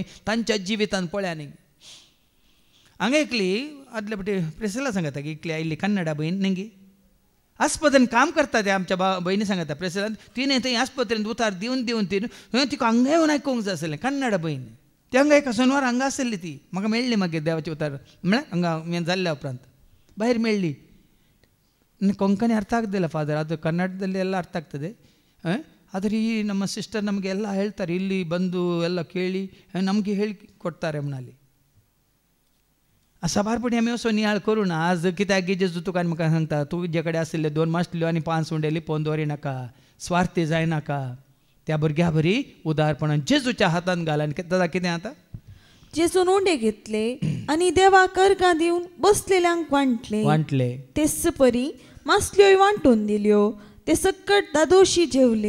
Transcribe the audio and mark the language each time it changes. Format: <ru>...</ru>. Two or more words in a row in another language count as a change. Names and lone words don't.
<kok>तांच्या जिवितान पळया न्ही हांगा एकली आदल्या फावटी प्रेसिला सांगता की एकली आयिल्ली कन्नडा भयण न्ही आस्पत्रेन काम करता ते आमच्या भयणी सांगता प्रेसिलांत तिणें थंय आस्पत्रेन उतार दिवन तिका हांगा येवन आयकूंक जाय आसलें कन्नडा भयण ती हांगा एका शेनवार हांगा आसली ती म्हाका मेळ्ळी मागीर देवाचे उतार म्हळ्यार हांगा हें जाल्ल्या उपरांत भायर मेळ्ळी</kok> <kn>ಕೊಂಕಣಿ ಅರ್ಥ ಆಗ್ದಿಲ್ಲ ಫಾದರ್ ಅದು ಕನ್ನಡದಲ್ಲಿ ಎಲ್ಲ ಅರ್ಥ ಆಗ್ತದೆ ಆದರೆ ಈ ನಮ್ಮ ಸಿಸ್ಟರ್ ನಮಗೆಲ್ಲ ಹೇಳ್ತಾರೆ ಇಲ್ಲಿ ಬಂದು ಎಲ್ಲ ಕೇಳಿ ನಮಗೆ ಹೇಳಿ ಕೊಡ್ತಾರೆ</kn> <kok>म्हणाली असा बारपणी आमी असो नियाळ करूं ना आज कित्याक जेजू तुका म्हाका सांगता तुजे कडेन आशिल्ले 2 मासल्यो आनी 5 उंडे लिपोवन दवरिनाका स्वार्थी जायनाका त्या भुरग्या बरी उदारपणान जेजूच्या हातान घाल आनी दादा कितें आतां जेजून उंडे घेतले आनी देवाक अर्घां दिवन बसलेल्यांक वांटले तेच परी मासल्योय वांटून दिल्यो ते सकट दादोशी जेवले</kok>